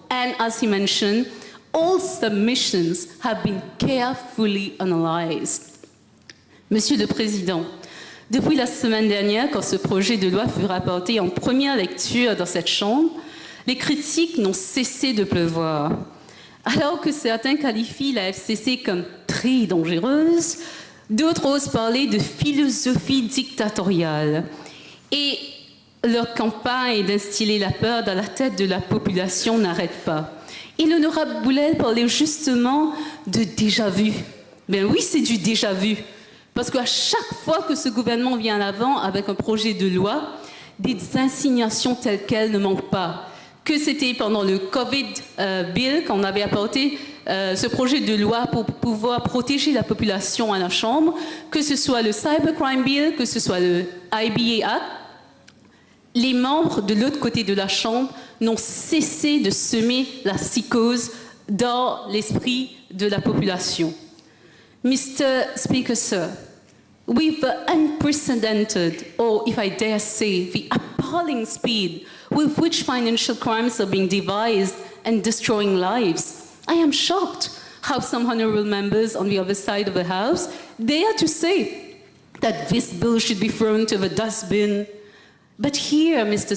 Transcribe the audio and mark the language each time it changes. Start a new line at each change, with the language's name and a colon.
English: And as he mentioned, all submissions have been carefully analyzed.
French: Monsieur le Président, depuis la semaine dernière, quand ce projet de loi fut rapporté en première lecture dans cette Chambre, les critiques n'ont cessé de pleuvoir. Alors que certains qualifient la FCC comme très dangereuse, d'autres osent parler de philosophie dictatoriale. Et leur campagne d'instiller la peur dans la tête de la population n'arrête pas. Et l'honorable Boulel parlait justement de déjà-vu. Ben oui, c'est du déjà-vu. Parce qu'à chaque fois que ce gouvernement vient à l'avant avec un projet de loi, des insignations telles quelles ne manquent pas. Que c'était pendant le Covid Bill qu'on avait apporté ce projet de loi pour pouvoir protéger la population à la Chambre, que ce soit le Cybercrime Bill, que ce soit le IBA Act, les membres de l'autre côté de la Chambre n'ont cessé de semer la psychose dans l'esprit de la population.
English: Mr. Speaker, sir, with the unprecedented, or if I dare say, the appalling speed with which financial crimes are being devised and destroying lives, I am shocked how some honourable members on the other side of the House dare to say that this bill should be thrown to the dustbin. But here, Mr.